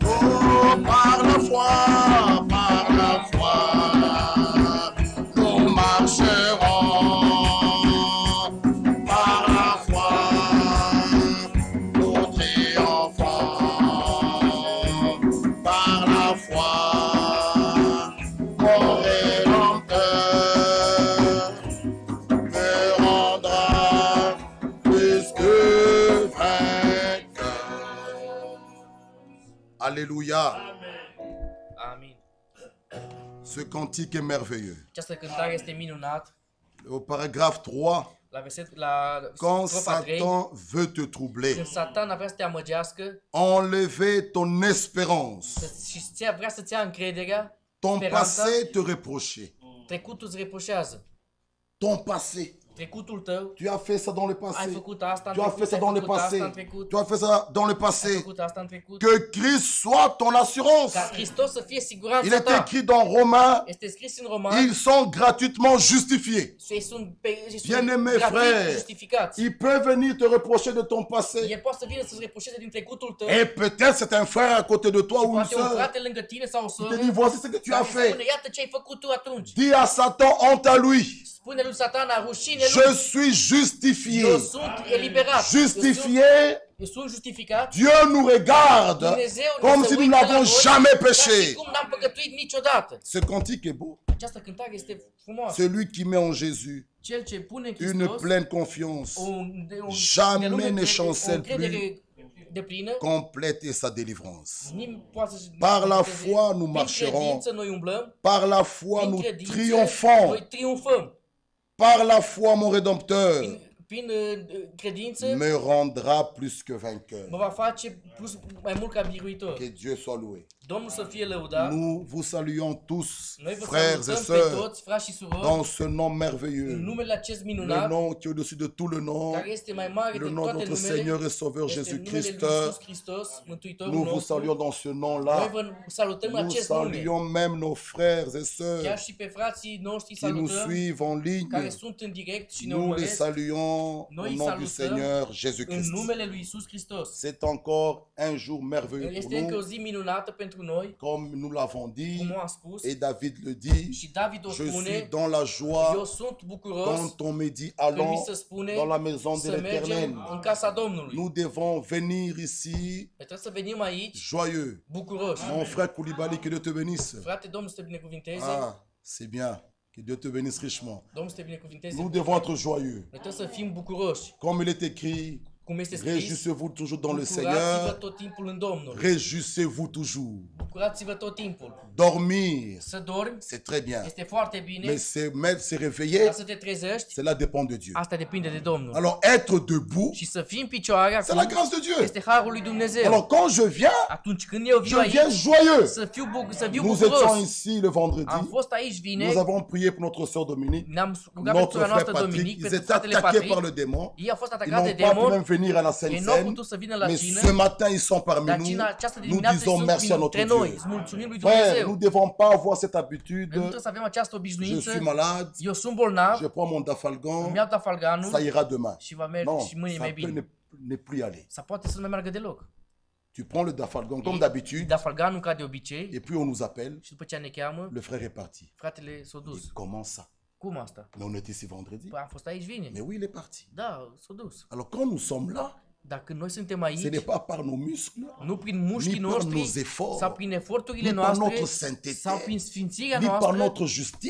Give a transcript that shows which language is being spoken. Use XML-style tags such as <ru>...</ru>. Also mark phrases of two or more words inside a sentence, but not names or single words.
<fr>Oh, par la foi, nous marcherons par la foi, nous triomphons par la foi, mon Rédempteur me rendra plus que vainqueur. Alléluia.</fr> <ro>Amin.</ro> <fr>Ce cantique est merveilleux.</fr> <ro>Această cântare este minunat.</ro> <fr>Au paragraphe 3, la quand</fr> <ro>strofa 3,</ro> <fr>Satan veut te troubler,</fr> <ro>când Satan vrea să te amăgească</ro> <fr>enlever ton espérance,</fr> <ro>și vrea să-ți ia încrederea,</ro> <fr>ton</fr> <ro>speranța,</ro> <fr>passé te reprocher.</fr> <ro>trecutul îți reproșează.</ro> <fr>Ton passé.</fr> <ro>Trecutul tău,</ro> <fr>Tu as fait ça dans le</fr> <ro>ai</ro> <fr>passé.</fr> <ro>făcut asta în</ro> <fr>Tu as</fr> <ro>trecut,</ro> <fr>fait ça</fr> <ro>ai</ro> <fr>dans le</fr> <ro>făcut asta în</ro> <fr>passé.</fr> <ro>trecut,</ro> <fr>Tu as fait ça dans le</fr> <ro>ai</ro> <fr>passé.</fr> <ro>făcut asta în trecut.</ro> <fr>Que Christ soit ton assurance.</fr> <ro>Ca Hristos să fie</ro> <fr>Il</fr> <ro>siguranța</ro> <fr>est</fr> <ro>ta.</ro> <fr>écrit dans Romains,</fr> <ro>Este scris în Roman,</ro> <fr>ils sont gratuitement justifiés.</fr> <ro>ei sunt</ro> <fr>Bien-aimés</fr> <ro>gratuit</ro> <fr>frères,</fr> <ro>justificați.</ro> <fr>il peut venir te reprocher de ton passé.</fr> <ro>El poate să vină să-ți reproșeze din trecutul tău.</ro> <fr>Et peut-être c'est un frère à côté de toi ou une</fr> <ro>Poate un</ro> <fr>soeur.</fr> <ro>frate lângă tine sau o</ro> <fr>Il</fr> <ro>soră.</ro> <fr>te dit, voici ce que tu as</fr> <ro>care spune,</ro> <fr>fait.</fr> <ro>iată ce ai făcut tu atunci.</ro> <fr>Dis à Satan, honte à lui.</fr> <ro>Spune lui Satana, rușine</ro> <fr>Je</fr> <ro>lui.</ro> <fr>suis justifié.</fr> <ro>Eu sunt eliberat.</ro> <fr>Justifié,</fr> <ro>Eu sunt justificat.</ro> <fr>Dieu nous regarde</fr> <ro>Dumnezeu ne</ro> <fr>comme</fr> <ro>se</ro> <fr>si nous</fr> <ro>uită la</ro> <fr>n'avons</fr> <ro>noi</ro> <fr>jamais</fr> <ro>ca și</ro> <fr>péché.</fr> <ro>cum n-am păcătuit niciodată.</ro> <fr>Ce cantique est beau.</fr> <ro>Această cântare este frumoasă.</ro> <fr>Celui qui met en Jésus</fr> <ro>Cel ce pune în</ro> <fr>une</fr> <ro>Hristos</ro> <fr>pleine confiance jamais jamais ne chancelle</fr> <ro>de plină,</ro> <fr>complète sa délivrance. Par la foi, nous marcherons.</fr> <ro>Noi umblăm,</ro> <fr>Par la foi, nous</fr> <ro>noi</ro> <fr>triomphons.</fr> <ro>triumfăm.</ro> <fr>Par la foi, mon Rédempteur</fr> <ro>Prin credință</ro> <fr>me rendra plus que vainqueur.</fr> <ro>mă va face mai mult ca biruitor.</ro> <fr>Que Dieu soit loué.</fr> <ro>Domnul să fie lăudat.</ro> <fr>Nous vous saluons tous,</fr> <ro>Noi vă</ro> <fr>frères et</fr> <ro>salutăm pe</ro> <fr>sœurs,</fr> <ro>toți, frați și surori,</ro> <fr>dans ce nom</fr> <ro>în</ro> <fr>merveilleux,</fr> <ro>numele acest</ro> <fr>le</fr> <ro>minunat,</ro> <fr>nom qui est au-dessus de tout le nom,</fr> <ro>care este mai mare</ro> <fr>le</fr> <ro>de</ro> <fr>nom de</fr> <ro>toate</ro> <fr>notre</fr> <ro>numele.</ro> <fr>Seigneur et Sauveur</fr> <ro>Este numele lui</ro> <fr>Jésus-Christ.</fr> <ro>Iisus Hristos, Mântuitorul</ro> <fr>Nous vous</fr> <ro>nostru.</ro> <fr>saluons dans ce</fr> <ro>Noi</ro> <fr>nom-là.</fr> <ro>vă salutăm în</ro> <fr>Nous</fr> <ro>acest nume.</ro> <fr>saluons même nos frères et</fr> <ro>Chiar</ro> <fr>sœurs</fr> <ro>și pe frații noștri</ro> <fr>qui nous</fr> <ro>salutăm,</ro> <fr>suivent en</fr> <ro>care</ro> <fr>ligne.</fr> <ro>sunt în direct și ne</ro> <fr>Nous les</fr> <ro>urmăresc</ro> <fr>saluons</fr> <ro>Noi</ro> <fr>au nom du</fr> <ro>salutăm</ro> <fr>Seigneur</fr> <ro>în</ro> <fr>Jésus-Christ.</fr> <ro>numele lui Iisus Hristos.</ro> <fr>C'est encore un jour merveilleux pour</fr> <ro>Este încă o</ro> <fr>nous,</fr> <ro>zi minunată pentru noi,</ro> <fr>comme nous l'avons dit,</fr> <ro>cum am spus,</ro> <fr>et David le dit.</fr> <ro>și David o</ro> <fr>Je suis</fr> <ro>spune,</ro> <fr>dans la</fr> <ro>eu</ro> <fr>joie</fr> <ro>sunt bucuros</ro> <fr>quand on me dit</fr> <ro>când mi</ro> <fr>allons</fr> <ro>se spune</ro> <fr>dans la maison de</fr> <ro>să mergem</ro> <fr>l'Éternel.</fr> <ro>în casa Domnului.</ro> <fr>Nous devons venir ici</fr> <ro>Trebuie să venim aici</ro> <fr>joyeux.</fr> <ro>bucuroși.</ro> <fr>Mon frère Koulibaly, que Dieu te bénisse.</fr> <ro>Frate, Domnul să te binecuvinteze,</ro> <fr>Ah, c'est bien. Que Dieu te bénisse richement.</fr> <ro>Domnul să te binecuvinteze.</ro> <fr>Nous devons être joyeux.</fr> <ro>Noi trebuie să fim bucuroși.</ro> <fr>Comme il est écrit,</fr> <ro>Cum este scris,</ro> <fr>réjouissez-vous toujours dans le</fr> <ro>bucurați-vă</ro> <fr>Seigneur.</fr> <ro>tot timpul în Domnul.</ro> <fr>Réjouissez-vous toujours.</fr> <ro>Bucurați-vă tot timpul.</ro> <fr>Dormir,</fr> <ro>Să dormi</ro> <fr>c'est très bien.</fr> <ro>este foarte bine,</ro> <fr>Mais se réveiller,</fr> <ro>dar să te trezești,</ro> <fr>cela dépend de Dieu.</fr> <ro>asta depinde de Domnul.</ro> <fr>Alors, être debout,</fr> <ro>Și să fii în picioare</ro> <fr>c'est la</fr> <ro>acum</ro> <fr>grâce de Dieu.</fr> <ro>este harul lui Dumnezeu.</ro> <fr>Alors, quand je viens,</fr> <ro>Atunci când eu</ro> <fr>je</fr> <ro>viu aici,</ro> <fr>viens joyeux.</fr> <ro>să viu</ro> <fr>Nous étions</fr> <ro>bucuros.</ro> <fr>ici le vendredi.</fr> <ro>Am fost aici</ro> <fr>Nous</fr> <ro>vineri,</ro> <fr>avons prié pour notre soeur Dominique,</fr> <ro>ne-am rugat pentru</ro> <fr>notre</fr> <ro>sora</ro> <fr>frère</fr> <ro>noastră</ro> <fr>Patrick.</fr> <ro>Dominic,</ro> <fr>Ils</fr> <ro>pentru</ro> <fr>étaient</fr> <ro>fratele</ro> <fr>attaqués par</fr> <ro>Patrick.</ro> <fr>le démon.</fr> <ro>Ei au fost</ro> <fr>Ils</fr> <ro>atacați de</ro> <fr>n'ont pas pu</fr> <ro>demon,</ro> <fr>même venir à la Sainte</fr> <ro>ei nu au</ro> <fr>Seine.</fr> <ro>putut să vină la</ro> <fr>Mais</fr> <ro>cină,</ro> <fr>ce matin, ils sont parmi</fr> <ro>dar</ro> <fr>nous.</fr> <ro>cina această</ro> <fr>Nous</fr> <ro>dimineață</ro> <fr>disons</fr> <ro>sunt</ro> <fr>merci à notre</fr> <ro>printre noi.</ro> <fr>Dieu.</fr> <ro>Îți mulțumim lui</ro> <fr>Frère,</fr> <ro>Dumnezeu.</ro> <fr>nous ne devons pas avoir cette</fr> <ro>Noi</ro> <fr>habitude.</fr> <ro>nu trebuie să avem această</ro> <fr>Je</fr> <ro>obișnuință.</ro> <fr>suis malade,</fr> <ro>Eu sunt bolnav,</ro> <fr>je prends mon dafalgan,</fr> <ro>îmi iau dafalganul</ro> <fr>ça ira demain.</fr> <ro>și va merge</ro> <fr>Non,</fr> <ro>și mâine</ro> <fr>ça</fr> <ro>mai</ro> <fr>peut</fr> <ro>bine.</ro> <fr>ne plus aller.</fr> <ro>Sau poate să nu mai meargă deloc.</ro> <fr>Tu prends le dafalgan comme d'habitude,</fr> <ro>Dafalganul ca de obicei</ro> <fr>et puis on nous appelle,</fr> <ro>și după ce ne cheamă,</ro> <fr>le frère est parti.</fr> <ro>fratele s-a dus.</ro> <fr>Et comment ça?</fr> <ro>Cum asta?</ro> <fr>Mais on était ici vendredi.</fr> <ro>Păi am fost aici vineri.</ro> <fr>Mais oui, il est parti.</fr> <ro>Da, s-a dus.</ro> <fr>Alors quand nous sommes là,</fr> <ro>Dar când noi suntem</ro> <fr>ce</fr> <ro>aici,</ro> <fr>n'est pas par nos muscles,</fr> <ro>nu prin mușchii</ro> <fr>ni par nos</fr> <ro>noștri,</ro> <fr>efforts,</fr> <ro>sau prin eforturile</ro> <fr>ni par</fr> <ro>noastre,</ro> <fr>notre sainteté,</fr> <ro>sau prin sfințirea</ro> <fr>ni par</fr> <ro>noastră,</ro> <fr>notre justice,</fr>